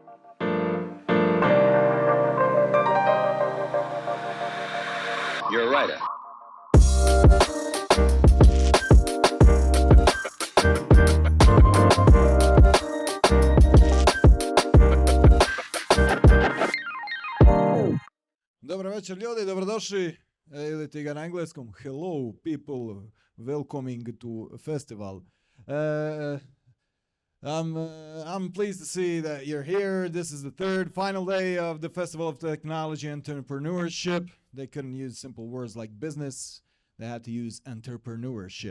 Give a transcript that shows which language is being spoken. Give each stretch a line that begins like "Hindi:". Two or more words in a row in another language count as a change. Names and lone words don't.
English: You're a writer.
Croatian: Dobar večer ljudi, dobrodošli, ili ti ga na engleskom,
English: hello people, welcoming to festival. I'm pleased to see that you're here. This is the third final day of the Festival of Technology and Entrepreneurship. They couldn't use simple words like business. They had to use entrepreneurship.